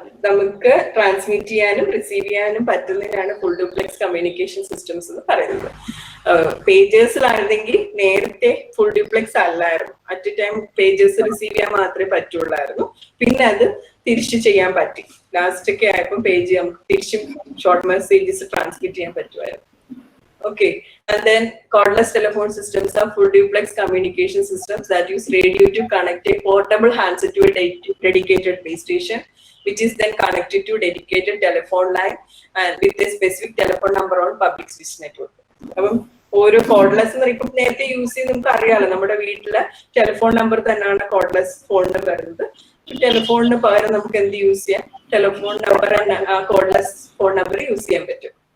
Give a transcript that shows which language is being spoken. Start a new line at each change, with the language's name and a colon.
Malayalam: നമുക്ക് ട്രാൻസ്മിറ്റ് ചെയ്യാനും റിസീവ് ചെയ്യാനും പറ്റുന്നതിനാണ് ഫുൾ ഡ്യൂപ്ലെക്സ് കമ്മ്യൂണിക്കേഷൻ സിസ്റ്റംസ് എന്ന് പറയുന്നത്. പേജേഴ്സിലായിരുന്നെങ്കിൽ നേരത്തെ ഫുൾ ഡ്യൂപ്ലെക്സ് അല്ലായിരുന്നു.
English: at a time
Malayalam: പേജേഴ്സ് റിസീവ് ചെയ്യാൻ മാത്രമേ പറ്റുള്ളായിരുന്നു. പിന്നെ അത് തിരിച്ചു ചെയ്യാൻ പറ്റി. ലാസ്റ്റ് ഒക്കെ ആയപ്പോൾ പേജ് നമുക്ക് തിരിച്ചും ഷോർട്ട് മെസ്സേജസ് ട്രാൻസ്മിറ്റ് ചെയ്യാൻ പറ്റുമായിരുന്നു.
English: Okay, and then cordless telephone systems are full duplex communication systems that use radio to connect a portable handset to a dedicated base station, which is then connected to dedicated telephone line and with a specific telephone number on public switch network.
Malayalam: അപ്പം ഓരോ cordless എന്ന് പറയുമ്പോൾ നേരത്തെ use ചെയ്ത് നമുക്ക് അറിയാലോ, നമ്മുടെ വീട്ടിലെ ടെലിഫോൺ നമ്പർ തന്നെയാണ് കോഡ്ലെസ് ഫോണിന് വരുന്നത്. ടെലിഫോണിന് പകരം നമുക്ക് എന്ത് യൂസ് ചെയ്യാം, telephone number cordless phone number use ചെയ്യാൻ പറ്റും.